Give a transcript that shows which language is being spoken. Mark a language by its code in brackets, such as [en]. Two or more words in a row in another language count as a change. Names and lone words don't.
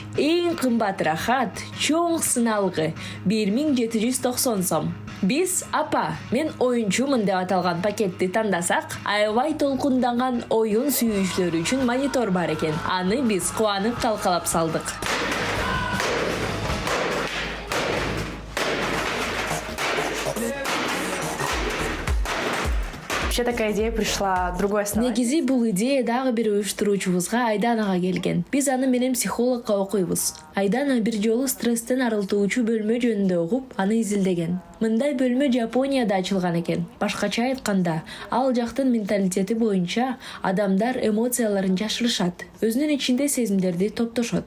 [ky] Эң кымбат рахат, чоң сыналгы 1790 сом. Биз апа, мен оюнчумун деп аталган пакетти тандасак, аябай толкунданган оюн сүйүүчүлөр үчүн монитор бар экен. Аны биз кубанып талкалап салдык. [ru] Вообще такая идея пришла другой основой. [ky] Негизи бул идея дагы бир уюштуруучубузга Айданага келген. Биз аны менен психологко окуйбуз. Айдана бир жолу стресстен арылтуучу бөлмө жөнүндө угуп, аны изилдеген. Мындай бөлмө Жапонияда ачылган экен. Башкача айтканда, ал жактын менталитети боюнча адамдар эмоцияларын жашырышат, өзүнүн ичинде сезимдерди топтошот.